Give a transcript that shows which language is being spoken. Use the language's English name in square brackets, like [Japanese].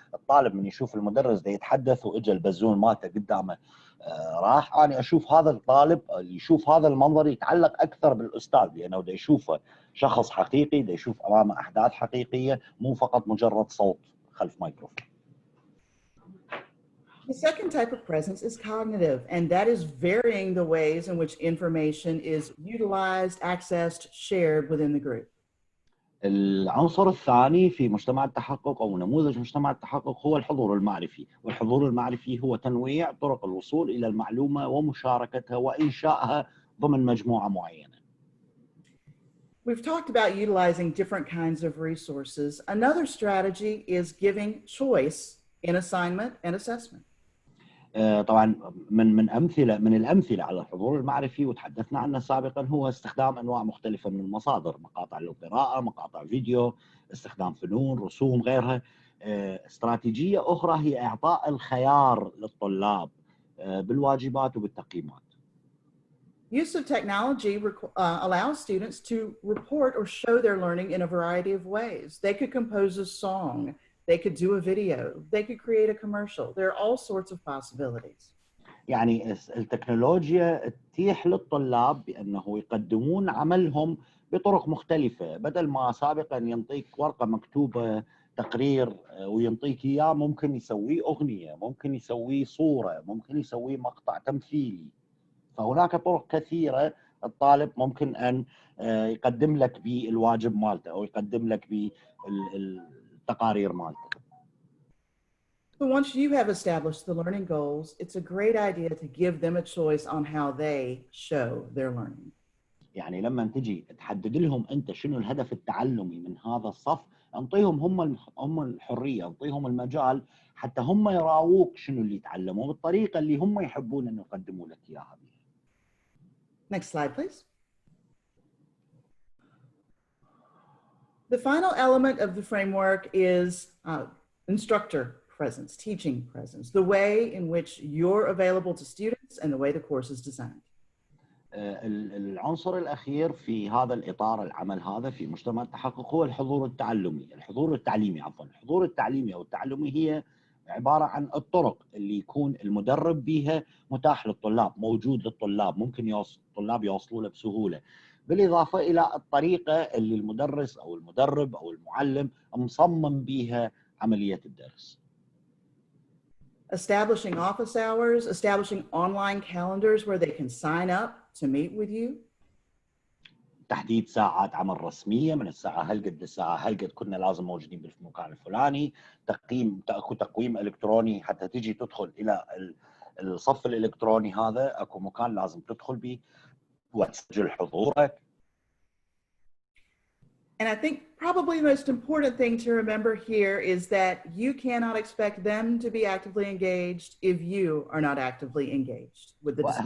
[Arabic] الطالب من يشوف المدرس ده يتحدث واجى البزون مالته قدامه راح، اني اشوف هذا الطالب اللي يشوف هذا المنظر يتعلق اكثر بالاستاذ، لانه ده يشوفه شخص حقيقي، ده يشوف امامه احداث حقيقيه، مو فقط مجرد صوت خلف ميكروفون. [English] The second type of presence is cognitive, and that is varying the ways in which information is utilized, accessed, shared within the group. [Arabic] العنصر الثاني في مجتمع التحقق أو نموذج مجتمع التحقق هو الحضور المعرفي، والحضور المعرفي هو تنويع طرق الوصول إلى المعلومة ومشاركتها وإنشائها ضمن مجموعة معينة. [English] We've talked about utilizing different kinds of resources. Another strategy is giving choice in assignment and assessment. [Arabic] طبعا من الامثله على الحضور المعرفي وتحدثنا عنه سابقا هو استخدام انواع مختلفه من المصادر، مقاطع للقراءه، مقاطع فيديو، استخدام فنون، رسوم، غيرها. استراتيجيه اخرى هي اعطاء الخيار للطلاب بالواجبات وبالتقييمات. [English] Use of technology allows students to report or show their learning in a variety of ways. They could compose a song, they could do a video, they could create a commercial. There are all sorts of possibilities. [Arabic] يعني التكنولوجيا تتيح للطلاب بأنه يقدمون عملهم بطرق مختلفة، بدل ما سابقا ينطيك ورقة مكتوبة تقرير وينطيك إياه، ممكن يسوي أغنية، ممكن يسوي صورة، ممكن يسوي مقطع تمثيلي. فهناك طرق كثيرة الطالب ممكن أن يقدم لك بالواجب مالته أو يقدم لك بالتقارير مالته. [English] But once you have established the learning goals, it's a great idea to give them a choice on how they show their learning. [Arabic] يعني لما تجي تحدد لهم انت شنو الهدف التعلمي من هذا الصف، انطيهم هم الحريه، انطيهم المجال حتى هم يراووك شنو اللي يتعلموا بالطريقه اللي هم يحبون ان يقدموا لك اياها بها. [English] Next slide, please. The final element of the framework is instructor presence, teaching presence, the way in which you're available to students and the way the course is designed. [Arabic] العنصر الأخير في هذا الإطار العمل هذا في مجتمع التحقق هو الحضور التعلمي، الحضور التعليمي أو التعلمي هي عبارة عن الطرق اللي يكون المدرب بها متاح للطلاب، موجود للطلاب، ممكن الطلاب يوصلوا له بسهولة، بالإضافة إلى الطريقة اللي المدرس أو المدرب أو المعلم مصمم بها عملية الدرس. [English] Establishing office hours, establishing online calendars where they can sign up to meet with you. [Arabic] تحديد ساعات عمل رسمية، من الساعة هالقد للساعة هالقد كنا لازم موجودين بالمكان الفلاني، اكو تقويم إلكتروني حتى تجي تدخل إلى الصف الإلكتروني هذا، اكو مكان لازم تدخل به وتسجل حضورك. [English] And I think probably the most important thing to remember here is that you cannot expect them to be actively engaged if you are not actively engaged with the discussion.